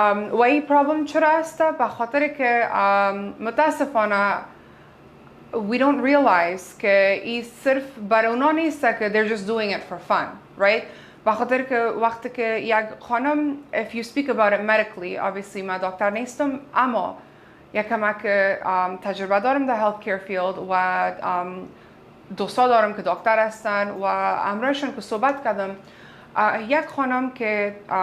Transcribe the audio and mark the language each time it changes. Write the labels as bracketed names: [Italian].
[Persian] و این پرابلم چرا است؟ به خاطر که متاسفانه [English] we don't realize [Persian] که این صرف برای اونا نیست که [English] they're just doing it for fun, right? [Persian] بخاطر که وقتی که یک خانم [English] if you speak about it medically obviously [Persian] من دکتر نیستم اما یک کمک تجربه دارم در [English] health care field [Persian] و دوستا دارم که دکتر هستن و امروزشون که صحبت کردم یک خانم که